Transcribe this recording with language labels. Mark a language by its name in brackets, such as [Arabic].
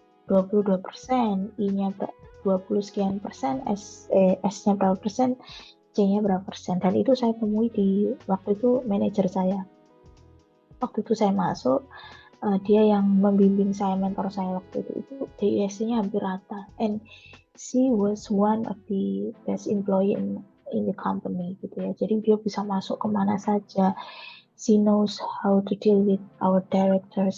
[Indonesian] 22%, I-nya 20 sekian persen, S-nya berapa persen, C-nya berapa persen. Dan itu saya temui di waktu itu manajer saya. Waktu itu saya masuk, dia yang membimbing saya, mentor saya waktu itu DISC-nya hampir rata. [English] And she was one of the best employee in the company [Indonesian] gitu ya. Jadi dia bisa masuk kemana saja. [English] She knows how to deal with our directors.